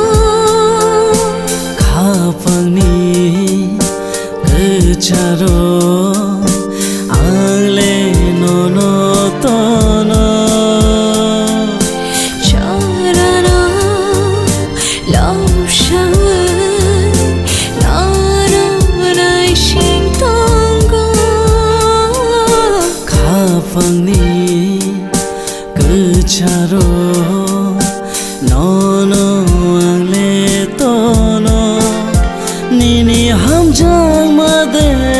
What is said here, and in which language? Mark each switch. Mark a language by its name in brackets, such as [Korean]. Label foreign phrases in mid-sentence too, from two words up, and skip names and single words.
[Kok Borok] khapangni kecharo angle no tono Jarano [English] love shower [Kok Borok] nano nai sing khapangni kecharo nono angle tono nini hamjang made